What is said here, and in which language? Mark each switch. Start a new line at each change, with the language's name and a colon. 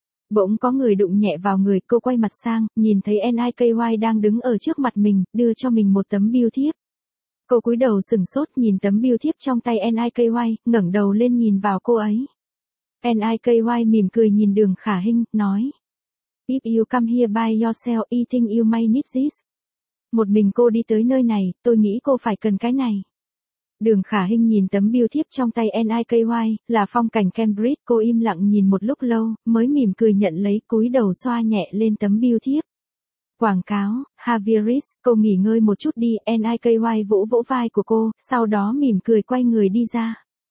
Vietnamese: Bỗng có người đụng nhẹ vào người, cô quay mặt sang, nhìn thấy Niky đang đứng ở trước mặt mình, đưa cho mình một tấm bưu thiếp. Cô cúi đầu sửng sốt nhìn tấm bưu thiếp trong tay Niky, ngẩng đầu lên nhìn vào cô ấy. Niky mỉm cười nhìn Đường Khả Hinh, nói.
English: If you come here by yourself, I think you may need this.
Vietnamese: Một mình cô đi tới nơi này, tôi nghĩ cô phải cần cái này. Đường Khả Hinh nhìn tấm bưu thiếp trong tay Niky, là phong cảnh Cambridge, cô im lặng nhìn một lúc lâu, mới mỉm cười nhận lấy cúi đầu xoa nhẹ lên tấm bưu thiếp. Quảng cáo, Havieris, cô nghỉ ngơi một chút đi, Niky vỗ vỗ vai của cô, sau đó mỉm cười quay người đi ra.